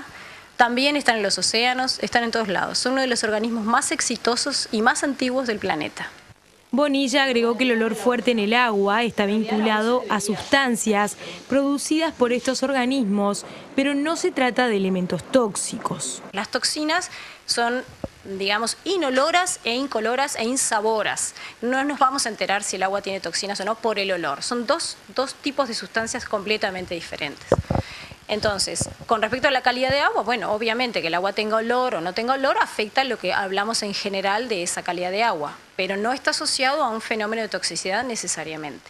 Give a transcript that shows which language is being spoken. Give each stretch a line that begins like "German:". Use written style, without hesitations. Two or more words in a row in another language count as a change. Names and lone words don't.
Spanish: También están en los océanos, están en todos lados. Son uno de los organismos más exitosos y más antiguos del planeta. Bonilla agregó que el olor fuerte en el agua está vinculado a sustancias producidas por estos organismos, pero no se trata de elementos tóxicos. Las toxinas son, digamos, inoloras e incoloras e insaboras. No nos vamos a enterar si el agua tiene toxinas o no por el olor. Son dos tipos de sustancias completamente diferentes. Entonces, con respecto a la calidad de agua, bueno, obviamente que el agua tenga olor o no tenga olor afecta lo que hablamos en general de esa calidad de agua, pero no está asociado a un fenómeno de toxicidad necesariamente.